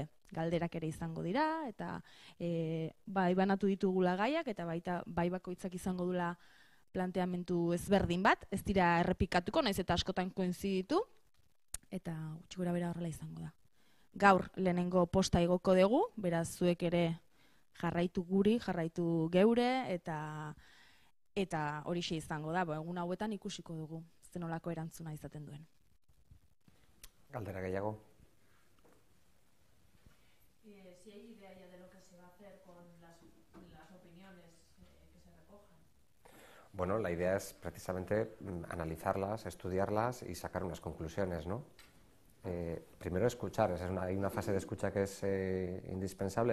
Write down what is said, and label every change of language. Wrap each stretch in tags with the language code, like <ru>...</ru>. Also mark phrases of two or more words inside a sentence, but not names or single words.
<eu>Galderak ere izango dira, eta banatu ditugula gaiak, eta bai bakoitzak izango dula planteamendu ezberdin bat, ez dira errepikatuko, naiz eta askotan koinziditu, eta gutxi gora bera horrela izango da. Gaur lehenengo posta igoko dugu, beraz zuek ere jarraitu guri, jarraitu geure, eta horixe izango da, egun hauetan ikusiko dugu, zenolako erantzuna izaten duen. Galdera gehiago.</eu> <es>Si hay idea ya de lo que se va a hacer con las opiniones que se recojan. Bueno, la idea es precisamente analizarlas, estudiarlas y sacar unas conclusiones, ¿no? Primero escuchar, hay una fase de escucha que es indispensable.</es>